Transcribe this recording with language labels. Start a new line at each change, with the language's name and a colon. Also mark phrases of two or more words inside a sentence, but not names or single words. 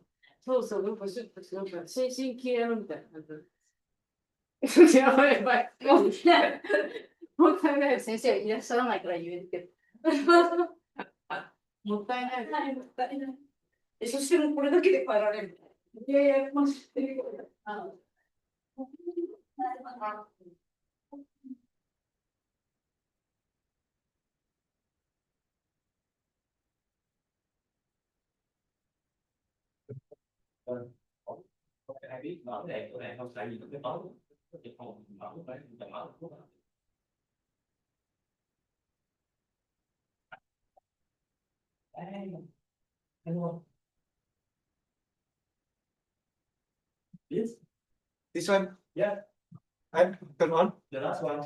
Japanese: そうそう、なんかシュッとして、なんか新進気鋭のみたいな感じ。やばいやばい。もうね、もったいない。先生いらっしゃらないから言えるけもったいない。ど。もったいない。そしてもうこれだけで帰られる。いやいや、もう知ってるよ。
Vietnamese: Ai biết mở cái đèn không tại vì cái tối thì không mở phải mở hello.
English: This one, Yeah, I'm turn on. the last one.